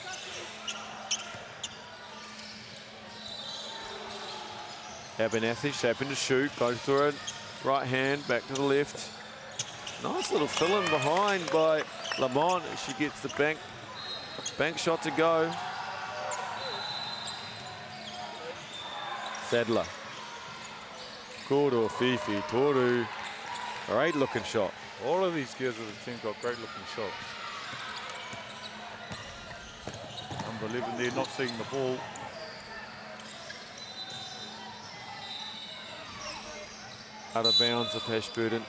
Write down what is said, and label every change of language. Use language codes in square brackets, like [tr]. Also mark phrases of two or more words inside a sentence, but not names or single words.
[en] Abernathy shaping to shoot, goes through it, right hand, back to the left. Nice little fill-in behind by Lamont. She gets the bank shot to go. Sadler. Korowhiwhi Toru. Great looking shot. All of these girls of the team got great looking shots. Number 11 there, not seeing the ball. Out of bounds of Ashburton.